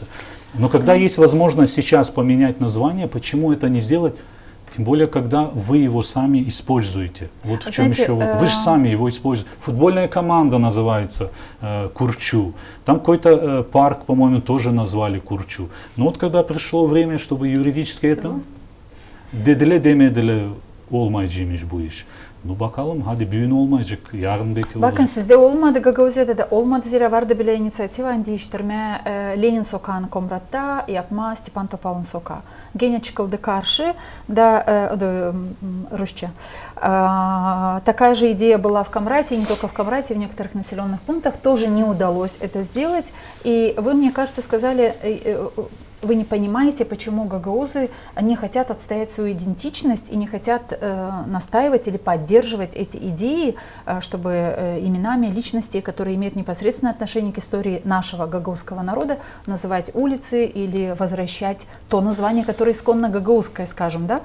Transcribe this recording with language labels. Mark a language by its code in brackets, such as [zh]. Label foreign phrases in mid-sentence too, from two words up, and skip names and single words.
[ru] Но когда есть возможность сейчас поменять название, почему это не сделать? Тем более, когда вы его сами используете. Вот в чем еще. Вы же сами его используете. Футбольная команда называется Курчу. Там какой-то парк, по-моему, тоже назвали Курчу. Но вот когда пришло время, чтобы юридически это... [gag] Dediler demediler olmayacakmış bu iş. Ну, bakalım, hadi büyün olmayacak, yarın belki Bakın olacak. sizde olmadı, Gagauziyada da olmadı, zira vardı bile inisiyativa değiştirme Lenin Sokağı'nı Komrat'ta yapma Stepan Topal'ın sokağı. Gene çıkıldı karşı da Rusça. [ru] Такая же идея была в Комрате, не только в Комрате, в некоторых населенных пунктах тоже не удалось это сделать. И вы, мне кажется, сказали, вы не понимаете, почему гагаузы не хотят отстоять свою идентичность и не хотят настаивать или поддерживать эти идеи, чтобы именами личностей, которые имеют непосредственное отношение к истории нашего гагаузского народа, называть улицы или возвращать то название, которое исконно гагаузское, скажем, да?